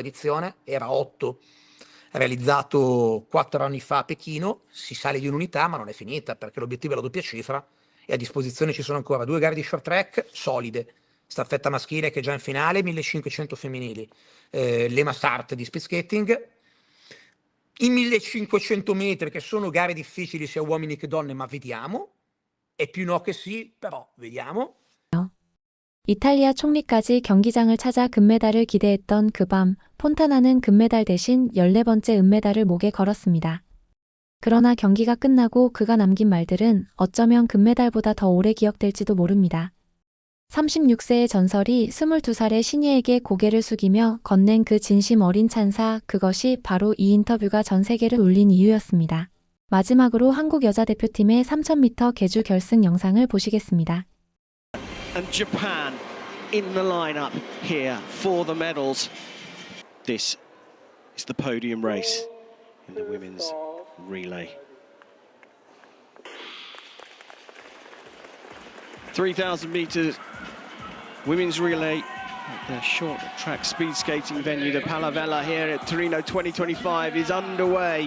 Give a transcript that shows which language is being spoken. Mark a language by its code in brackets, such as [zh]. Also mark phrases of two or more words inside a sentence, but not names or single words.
[it] edizione, era 8, realizzato 4 anni fa a Pechino, si sale di un'unità ma non è finita perché l'obiettivo è la doppia cifra e a disposizione ci sono ancora 2 gare di [en] short track [it] solide, staffetta maschile che è già in finale, 1500 femminili, l'EMA Start di [en] speed skating, [it] i 1500 metri che sono gare difficili sia uomini che donne, ma vediamo, è più no che sì, però vediamo. [ko] 이탈리아 총리까지 경기장을 찾아 금메달을 기대했던 그 밤, 폰타나는 금메달 대신 14번째 은메달을 목에 걸었습니다. 그러나 경기가 끝나고 그가 남긴 말들은 어쩌면 금메달보다 더 오래 기억될지도 모릅니다. 36세의 전설이 22살의 신예에게 고개를 숙이며 건넨 그 진심 어린 찬사, 그것이 바로 이 인터뷰가 전 세계를 울린 이유였습니다. 마지막으로 한국 여자대표팀의 3000m 계주 결승 영상을 보시겠습니다. [en] And Japan in the lineup here for the medals. This is the podium race in the women's relay. 3,000 meters women's relay at the short track speed skating venue, the Palavella here at Torino 2025 is underway.